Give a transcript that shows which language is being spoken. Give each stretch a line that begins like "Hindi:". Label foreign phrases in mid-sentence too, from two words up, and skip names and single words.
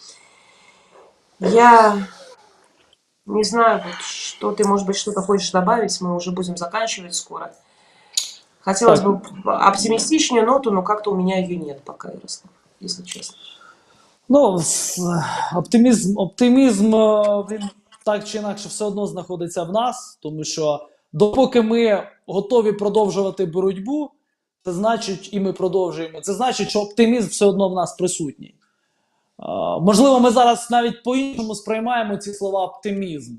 Russian: Я не знаю, что ты, может быть, что-то хочешь добавить, мы уже будем заканчивать скоро. Хотелось бы оптимистичнее ноту, но как-то у меня ее нет пока, Ярослав, если честно.
Ukrainian: Оптимізм, він так чи інакше все одно знаходиться в нас, тому що допоки ми готові продовжувати боротьбу, це значить, і ми продовжуємо, це значить, що оптимізм все одно в нас присутній. Можливо, ми зараз навіть по-іншому сприймаємо ці слова оптимізм.